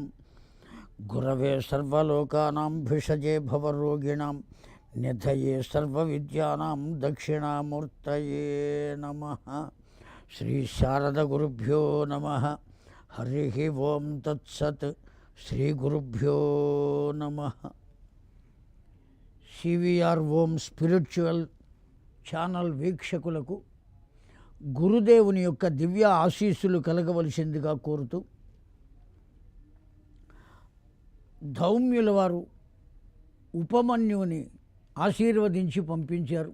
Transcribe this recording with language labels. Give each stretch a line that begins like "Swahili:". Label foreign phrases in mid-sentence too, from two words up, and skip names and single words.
Sanskrit: गुरवे सर्वलोकानां भिषजे भवरोगिणां निधये सर्वविद्यानां दक्षिणामूर्तये नमः। श्री शारदगुरुभ्यो नमः। हरिः ओं तत्सत्। श्री गुरुभ्यो नमः।
Telugu: సివిఆర్ ఓం స్పిరిచువల్ ఛానల్ వీక్షకులకు గురుదేవుని యొక్క దివ్య ఆశీస్సులు కలగవలసిందిగా కోరుతూ, ధౌమ్యుల వారు ఉపమన్యువుని ఆశీర్వదించి పంపించారు.